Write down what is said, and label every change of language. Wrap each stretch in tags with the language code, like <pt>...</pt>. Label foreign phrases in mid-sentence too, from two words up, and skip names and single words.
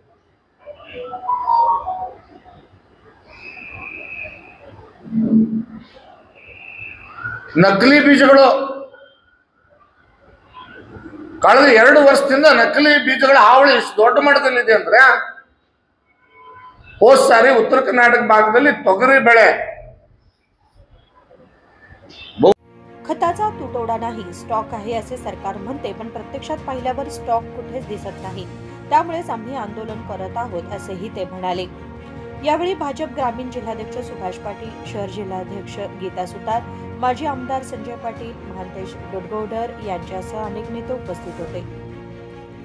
<kn>ನಕಲಿ ಬೀಜಗಳು ಕಳೆದ 2 ವರ್ಷದಿಂದ ನಕಲಿ ಬೀಜಗಳ ಹಾವಳಿ ಇಷ್ಟು ದೊಡ್ಡ ಮಟ್ಟದಲ್ಲಿದೆ ಅಂದ್ರೆ, ಹೋದ ಸಾರಿ ಉತ್ತರ ಕರ್ನಾಟಕ ಭಾಗದಲ್ಲಿ ತೊಗರಿ ಬೆಳೆ</kn> <mr>खताचा तुटवडा नाही, स्टॉक आहे असे सरकार म्हणते, पण प्रत्यक्षात पाहिल्यावर स्टॉक कुठेच दिसत नाही. त्यामुळेच आम्ही आंदोलन करत आहोत असेही ते म्हणाले. यावेळी भाजप ग्रामीण जिल्हाध्यक्ष सुभाष पाटील, शहर जिल्हाध्यक्ष गीता सुतार, माजी आमदार संजय पाटील, महांतेश डोडगौडर यांच्यासह अनेक नेते उपस्थित होते.</mr>